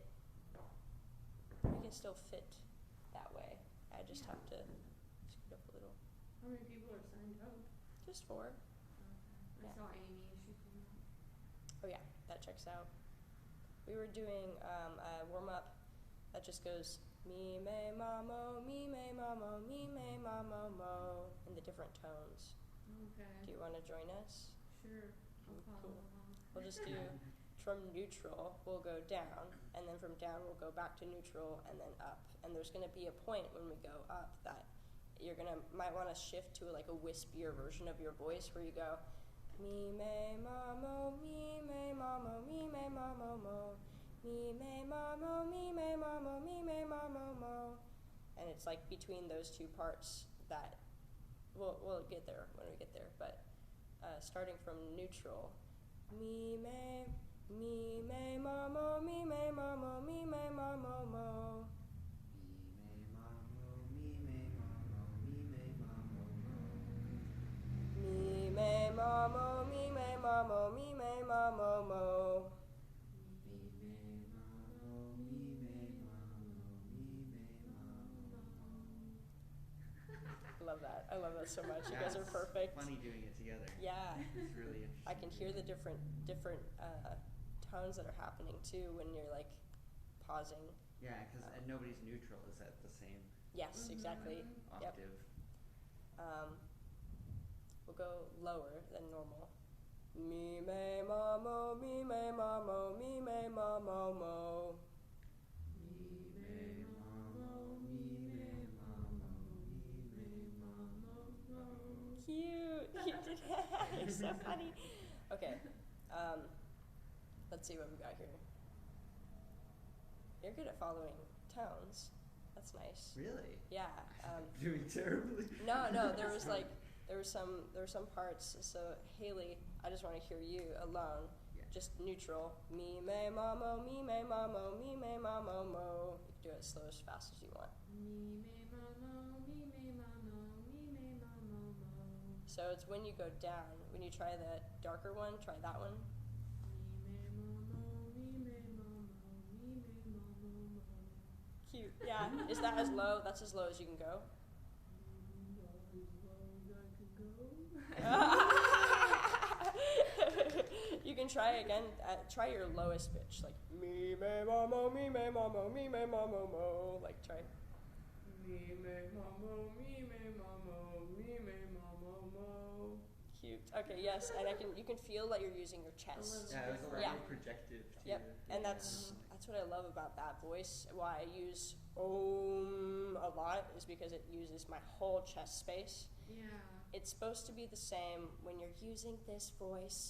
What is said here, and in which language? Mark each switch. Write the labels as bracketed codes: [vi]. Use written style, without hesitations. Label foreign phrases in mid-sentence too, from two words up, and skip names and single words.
[en] We can still fit that way. I just Yeah. have to scoot up a little. how many people are signed up? Just 4. I Yeah. saw Amy. She came up. Oh yeah, that checks out. We were doing a warm up that just goes me me ma mo me me ma mo me me ma mo mo in the different tones. Okay. Do you want to join us? Sure. I'll follow Cool. along. We'll just do from neutral, we'll go down, and then from down we'll go back to neutral and then up. And there's going to be a point when we go up that might want to shift to like a wispier version of your voice where you go me me ma mo me me ma mo me me ma mo mo me me ma mo me me ma mo me me ma mo mo, and it's like between those two parts that we'll get there when we get there, but starting from neutral, me me ma mo me me ma mo me me ma mo mo. Me me ma mo me me ma mo me me ma mo mo. I love that so much. You guys are perfect. It's funny doing it together. Yeah. It's really interesting. I can hear the different tones that are happening too when you're like pausing. Yeah, because nobody's neutral is at the same Yes, exactly. octave. Yep. We'll go lower than normal. Me me ma mo me me ma mo me me ma mo mo. Cute. You did that. You're so funny. Okay. Let's see what we got here. You're good at following tones. That's nice. Really? Yeah. Doing terribly. No. There was some parts. So Haley, I just want to hear you alone. Yeah. Just neutral. Me me ma mo me me ma mo me me ma mo mo. You can do it as slow as fast as you want. Me me ma mo, me me ma mo, me me ma mo mo. So it's when you go down. When you try the darker one, try that one. Me me ma mo, me me ma mo, me me ma mo mo. Cute. Yeah. Is that as low? That's as low as you can go. You can try again. Try your lowest pitch, like me me ma mo me me ma mo me me ma mo mo. Like try. Me me ma mo, me me ma mo, me me ma mo mo. Cute. Okay. Yes, and you can feel that you're using your chest. Yeah, it was a little Yeah. projective too. Yep. And that's what I love about that voice. Why I use Om a lot is because it uses my whole chest space. Yeah. It's supposed to be the same when you're using this voice.